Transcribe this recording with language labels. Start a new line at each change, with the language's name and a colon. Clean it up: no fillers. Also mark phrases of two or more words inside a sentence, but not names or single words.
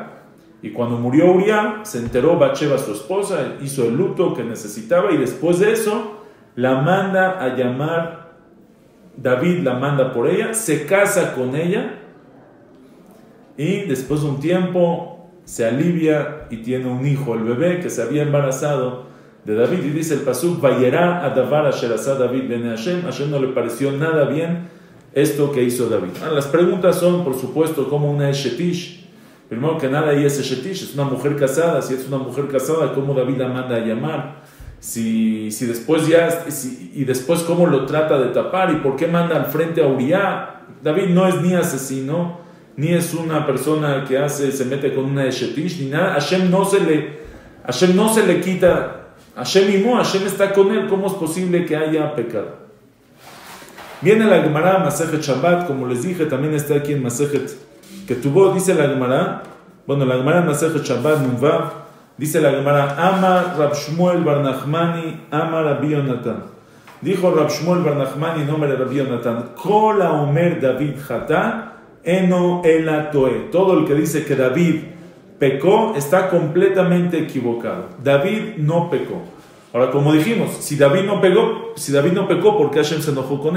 Spanish: Y cuando murió Uriah, se enteró Batsheva, su esposa, hizo el luto que necesitaba y después de eso la manda a llamar, David la manda por ella, se casa con ella y después de un tiempo se alivia y tiene un hijo, el bebé que se había embarazado de David. Y dice el pasuk,
Hebrew: וירע הדבר אשר עשה דוד בעיני ה,
Spanish: Hashem no le pareció nada bien esto que hizo David. Las preguntas son, por supuesto, como una Eshetish. Primero que nada, ella es Eshetish, es una mujer casada. Si es una mujer casada, ¿cómo David la manda a llamar? Si después y después cómo lo trata de tapar y por qué manda al frente a Uriah. David no es ni asesino, ni es una persona que se mete con una Eshetish, ni nada. Hashem no se le quita, Hashem está con él. ¿Cómo es posible que haya pecado? Viene la Gemara Masejet Shabbat, como les dije, también está aquí en Masejet que tuvo, dice la Gemara, la Gemara Masejet Shabbat Nunvav, dice la Gemara, Amar Rab Shmuel bar Nachmani, Amar Rabbi Yonatan. Dijo Rab Shmuel bar Nachmani, nombre de Rabbi Yonatan,
Hebrew: כל האומר דוד חטא אינו אלא טועה.
Spanish: Todo el que dice que David pecó está completamente equivocado. David no pecó. Ahora, como dijimos, si David no pecó, ¿por qué Hashem se enojó con él?